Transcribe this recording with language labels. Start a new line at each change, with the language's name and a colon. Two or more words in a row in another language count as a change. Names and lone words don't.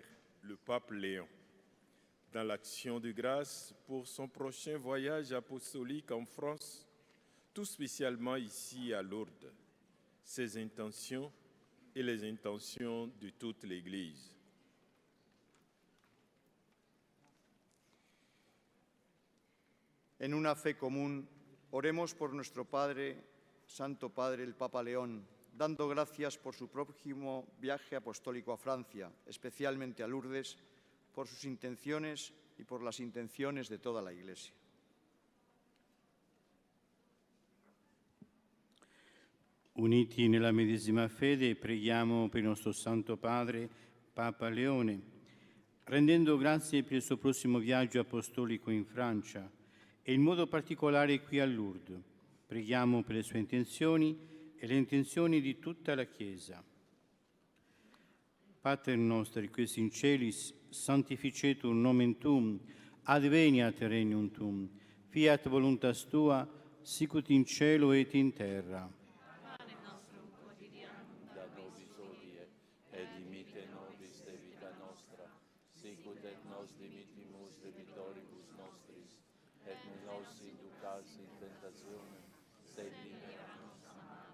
French: le pape Léon, dans l'action de grâce pour son prochain voyage apostolique en France, tout spécialement ici à Lourdes, ses intentions et les intentions de toute l'Église.
Spanish: En una fe común, oremos por nuestro Padre, Santo Padre, el Papa León, dando gracias por su próximo viaje apostólico a Francia, especialmente a Lourdes, por sus intenciones y por las intenciones de toda la Iglesia.
Italian: Uniti nella medesima fede, preghiamo per il nostro Santo Padre, Papa Leone, rendendo grazie per il suo prossimo viaggio apostolico in Francia e in modo particolare qui a Lourdes. Preghiamo per le sue intenzioni e le intenzioni di tutta la Chiesa.
Latin: Pater noster, qui in celis, sanctificetur nomen tuum, adveniat regnum tuum, fiat voluntas tua, sicut in cielo et in terra. Da nobis hodie, et dimitte nobis debita nostra, sicut et nos dimittimus debitoribus nostris, et non nos inducas in tentationem, sed libera nos a malo.